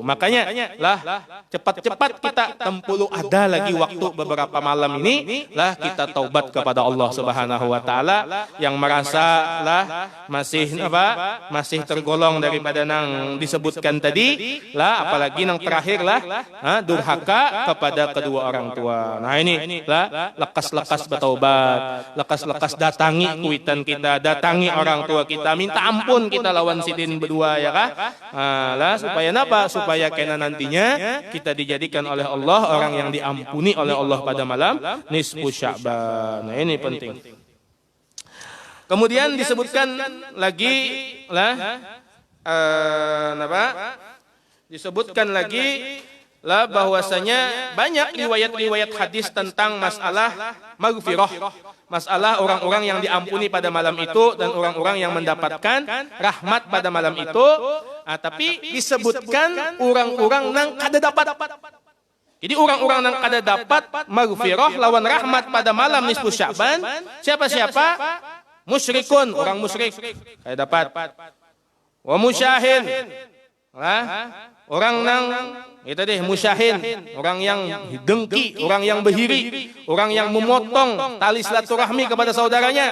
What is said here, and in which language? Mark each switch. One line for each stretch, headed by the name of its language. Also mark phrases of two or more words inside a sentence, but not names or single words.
Indonesian: Makanya lah cepat-cepat kita tempulu ada lagi waktu beberapa malam ini lah kita taubat kepada Allah
Arabic: Subhanahu wa taala
Indonesian: yang merasa lah masih tergolong daripada nang disebutkan tadi lah apalagi nang terakhir lah durhaka kepada kedua orang tua.
Banjar: Nah ini lah lekas-lekas bertaubat, lekas-lekas datangi kuitan kita, datangi orang tua kita, minta ampun kita lawan sidin berdua ya kah?
Indonesian: Lah supaya napa? Supaya kena nantinya kita dijadikan oleh Allah orang yang diampuni oleh Allah pada malam nisfu Sya'ban. Nah ini penting. Kemudian disebutkan lagi lah disebutkan lagi lah bahwasanya banyak riwayat-riwayat hadis tentang masalah maghfirah, masalah orang-orang yang diampuni pada malam itu dan orang-orang yang mendapatkan rahmat pada malam itu.
Banjar: Tapi disebutkan orang-orang nang kada dapat. Jadi orang-orang yang kada dapat maghfirah lawan rahmat pada malam nisfu Sya'ban, siapa-siapa? Musyrikun, orang musyrik kada dapat.
Arabic: Wa musyahin.
Indonesian: Orang nang itu deh musyahin, orang yang dengki, orang yang behiri, orang yang memotong tali silaturahmi kepada saudaranya.